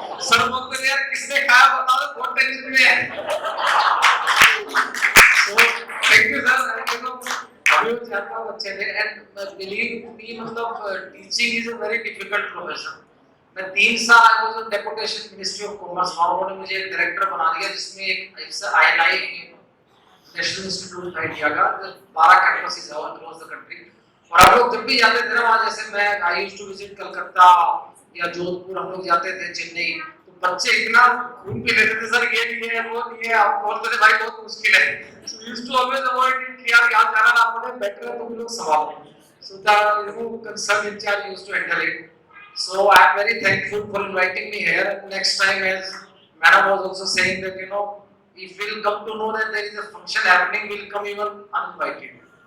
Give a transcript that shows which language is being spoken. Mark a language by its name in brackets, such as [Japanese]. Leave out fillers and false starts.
[Hindi] Sir बोलते यार किसने खाया बताओ, बहुत टेंशन में है। [English] So thank you sir, you know [Hindi] अभी वो 4-5 बच्चे थे, [English] and believe me [Hindi] मतलब [English] teaching is a very difficult profession। [Hindi] मैं 3 साल [English] I was on deputation [Hindi] Ministry of Commerce, और उन्होंने मुझे एक डायरेक्टर बना दिया जिसमें एक INI नेशनल इंस्टीट्यूट था इंडिया का, 12 कैंपसेस है [English] across the country। [Hindi] और हम लोग जब भी जाते थे ना वहाँ, जैसे मैं [English] I used to visit [Hindi] Calcutta या जोधपुर, हम लोग जाते थे चेन्नई, तो बच्चे इतना घूम के लेते थे सर ये नहीं है वो नहीं है, आप बोलते थे भाई बहुत मुश्किल है। [English] so we used to always avoid [Hindi] कि यार यहाँ जाना ना पड़े, बेटर है तुम लोग संभालो। [English] So the you know concern in charge used to handle it. So I am very thankful for inviting me here. Next time as madam was also saying that you know if we'll come to know that there is a function happening, we'll come even uninvited.